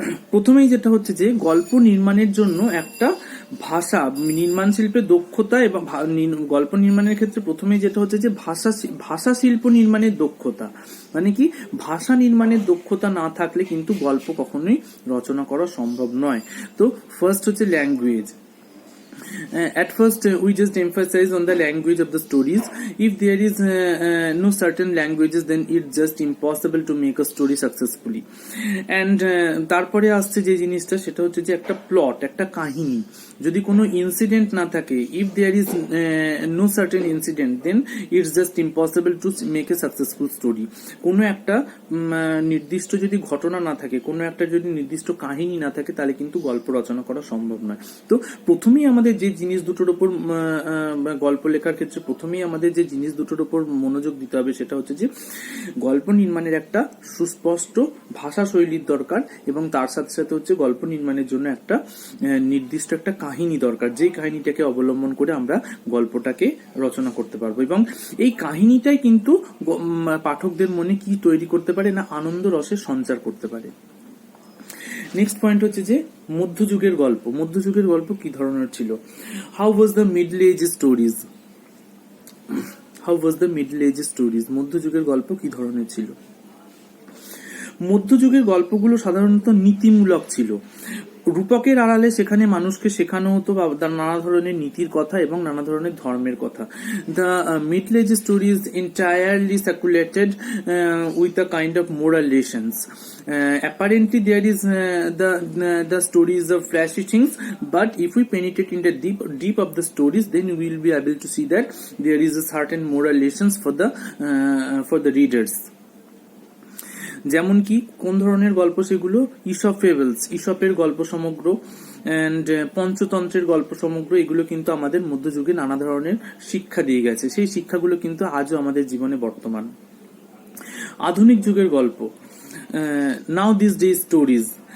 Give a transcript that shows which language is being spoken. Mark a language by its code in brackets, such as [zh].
[bn] প্রথমেই যেটা হচ্ছে যে গল্প নির্মাণের জন্য একটা ভাষা, নির্মাণ শিল্পের দক্ষতা এবং গল্প নির্মাণের ক্ষেত্রে প্রথমেই যেটা হচ্ছে যে ভাষা শিল্প নির্মাণের দক্ষতা। মানে কি, ভাষা নির্মাণের দক্ষতা না থাকলে কিন্তু গল্প কখনোই রচনা করা সম্ভব নয়। তো ফার্স্ট হচ্ছে language. [en] At first, we just emphasize on the language of the stories. If there is no certain languages, then it's just impossible to make a story successfully. [bn] And তারপরে আসছে যে জিনিসটা সেটা হচ্ছে যে একটা প্লট, একটা কাহিনী। যদি কোনো ইনসিডেন্ট না থাকে, [en] if there is no certain incident, then it's just impossible to make a successful story. [bn] কোনো একটা নির্দিষ্ট যদি ঘটনা না থাকে, কোনো একটা যদি নির্দিষ্ট কাহিনী না থাকে, তাহলে কিন্তু গল্প রচনা করা সম্ভব নয়। তো প্রথমেই আমাদের যে জিনিস দুটোর উপর, গল্প লেখার ক্ষেত্রে প্রথমেই আমাদের যে জিনিস দুটোর উপর মনোযোগ দিতে হবে সেটা হচ্ছে যে গল্প নির্মাণের একটা সুস্পষ্ট ভাষা শৈলীর দরকার, এবং তার সাথে সাথে হচ্ছে গল্প নির্মাণের জন্য একটা নির্দিষ্ট একটা কাহিনী দরকার, যেই কাহিনীটাকে অবলম্বন করে আমরা গল্পটাকে রচনা করতে পারবো। এবং এই কাহিনীটাই কিন্তু পাঠকদের মনে কি তৈরি করতে পারে না, আনন্দ রসের সঞ্চার করতে পারে। নেক্সট পয়েন্ট হচ্ছে যে মধ্যযুগের গল্প। মধ্যযুগের গল্প কি ধরনের ছিল? [en] How was the middle age stories? How was the middle age stories? [bn] মধ্যযুগের গল্প কি ধরনের ছিল? মধ্যযুগের গল্পগুলো সাধারণত নীতিমূলক ছিল। রূপকের আড়ালে সেখানে মানুষকে শেখানো হতো নানা ধরনের নীতির কথা এবং নানা ধরনের ধর্মের কথা। [en] The middle age story is entirely circulated with a kind of moral lessons. Apparently there is the stories of flashy things, but if we penetrate in the deep of the stories, then we will be able to see that there is a certain moral lessons for the readers. [bn] যেমন কি কোন ধরনের গল্প সেগুলো? ইসপ fables, ইসপের গল্প সমগ্র, and পঞ্চতন্ত্রের গল্প সমগ্র, এগুলো কিন্তু আমাদের মধ্যযুগে নানা ধরনের শিক্ষা দিয়ে গেছে। সেই শিক্ষাগুলো কিন্তু আজও আমাদের জীবনে বর্তমান। আধুনিক যুগের গল্প, [en] Now this day stories.